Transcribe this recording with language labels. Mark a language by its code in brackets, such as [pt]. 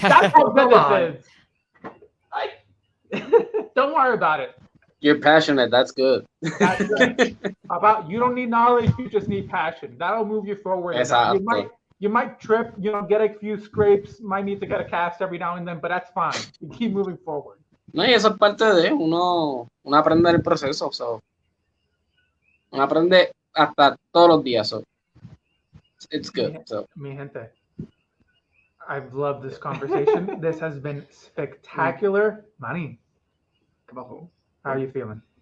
[en] That's how good this is. Like, don't worry about it. You're passionate. That's good. That's good. You don't need knowledge. You just need passion. That'll move you forward. You might trip, get a few scrapes, might need to get a cast every now and then, but that's fine. You keep moving forward. [es] No, y eso es parte de uno aprende el proceso. So. Uno aprende hasta todos los días. [en] So. It's good. [es] Mi gente, [en] I've loved this conversation. This has been spectacular. Manny, how are you feeling?